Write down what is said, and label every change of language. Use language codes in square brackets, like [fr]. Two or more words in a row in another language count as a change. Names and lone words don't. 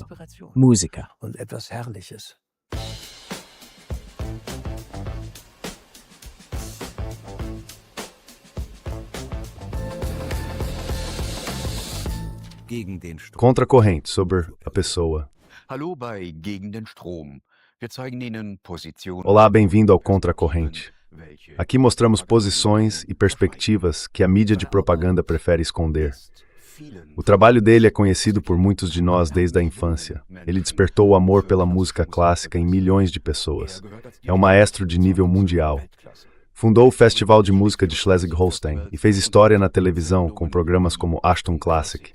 [pt] Música. Contra a corrente, sobre a pessoa. [de] Hallo bei Gegen den Strom. Wir zeigen Ihnen Positionen. [pt] Olá, bem-vindo ao Contra a Corrente. Aqui mostramos posições e perspectivas que a mídia de propaganda prefere esconder. O trabalho dele é conhecido por muitos de nós desde a infância. Ele despertou o amor pela música clássica em milhões de pessoas. É um maestro de nível mundial. Fundou o Festival de Música de Schleswig-Holstein e fez história na televisão com programas como Ashton Classic.